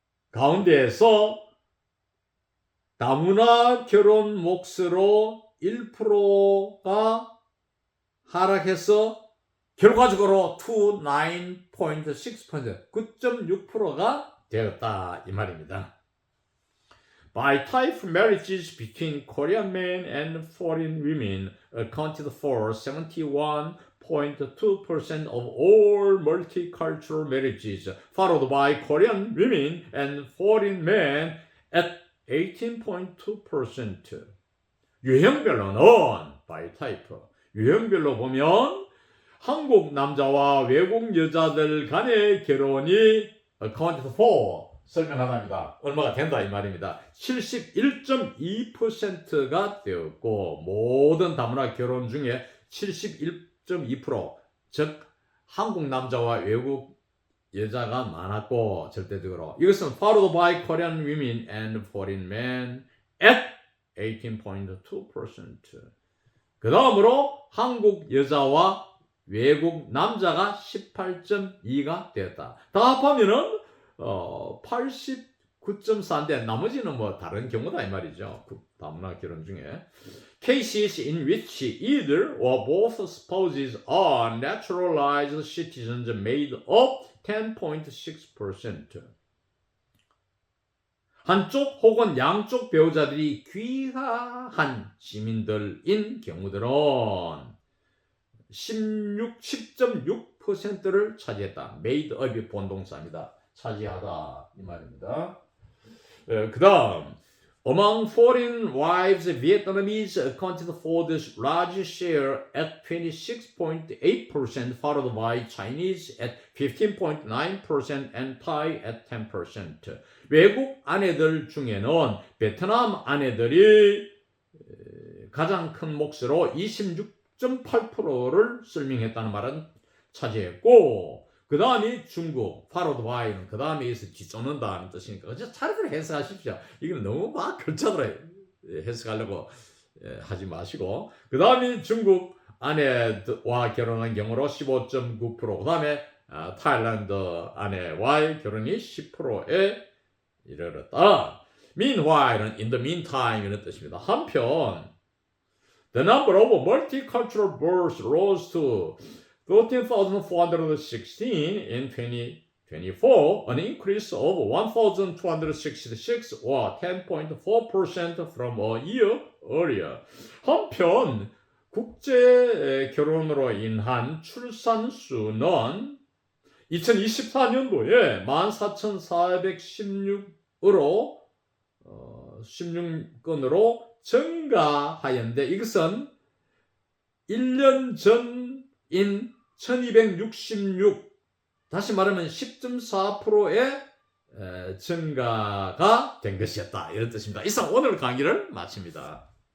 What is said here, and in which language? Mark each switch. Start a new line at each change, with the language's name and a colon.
Korean: 가운데에서 다문화 결혼 몫으로 1%가 하락해서 결과적으로 9.6% 9.6%가 되었다 이 말입니다.
English: By type, marriages between Korean men and foreign women accounted for 71.2% of all multicultural marriages, followed by Korean women and foreign men at 18.2%.
Korean: 유형별로는 by type, 유형별로 보면 한국 남자와 외국 여자들 간의 결혼이 accounted for 설명하답니다. 얼마가 된다 이 말입니다. 71.2%가 되었고 모든 다문화 결혼 중에 71.2% 즉 한국 남자와 외국 여자가 많았고 절대적으로 이것은
English: followed by Korean women and foreign men at 18.2%.
Korean: 그 다음으로 한국 여자와 외국 남자가 18.2가 되었다. 다 합하면은 89.4인데 나머지는 뭐 다른 경우다 이 말이죠. 다문화 결혼 중에
English: cases in which either or both spouses are naturalized citizens made up 10.6%.
Korean: 한쪽 혹은 양쪽 배우자들이 귀화한 시민들인 경우들은 10.6%를 차지했다. made up이 본동사입니다. 차지하다 이 말입니다. 그 다음
English: Among foreign wives, Vietnamese accounted for the large share at 26.8%, followed by Chinese at 15.9% and Thai at 10%.
Korean: 외국 아내들 중에는 베트남 아내들이 가장 큰 몫으로 26.8%를 설명했다는 말은 차지했고 그 다음이 중국, followed by는 그 다음에 있어 뒤쫓는다는 뜻이니까 차례대로 해석하십시오. 이건 너무 막 글자대로 해석하려고 하지 마시고 그 다음이 중국 아내와 결혼한 경우로 15.9%, 그 다음에 타일란드 아내와의 결혼이 10%에 이르렀다.
English: Meanwhile은 in the meantime
Korean: 이런 뜻입니다. 한편
English: the number of multicultural births rose to 13,416 in 2024, an increase of 1,266 or 10.4% from a year earlier.
Korean: 한편 국제 결혼으로 인한 출산 수는 2024년도에 14,416으로 16건으로 증가하였는데 이것은 1년 전인 1266 다시 말하면 10.4%의 증가가 된 것이었다 이런 뜻입니다. 이상 오늘 강의를 마칩니다.